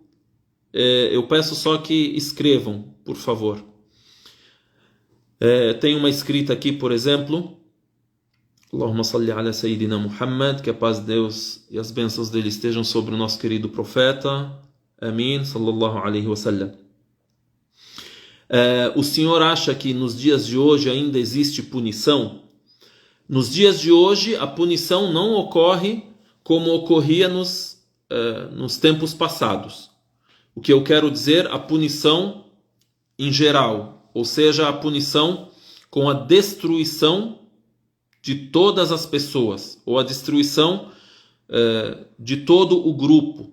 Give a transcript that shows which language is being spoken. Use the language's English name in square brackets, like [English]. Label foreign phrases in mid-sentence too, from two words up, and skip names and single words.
[Portuguese] Eu peço só que escrevam, por favor. Tem uma escrita aqui, por exemplo, [Arabic] اللهم صل على سيدنا محمد, [Portuguese] que a paz de Deus e as bênçãos dele estejam sobre o nosso querido profeta. Amém, [Arabic] صلى الله عليه وسلم. [Portuguese] O senhor acha que nos dias de hoje ainda existe punição? Nos dias de hoje, a punição não ocorre como ocorria nos tempos passados. O que eu quero dizer, a punição em geral, ou seja, a punição com a destruição de todas as pessoas, ou a destruição de todo o grupo.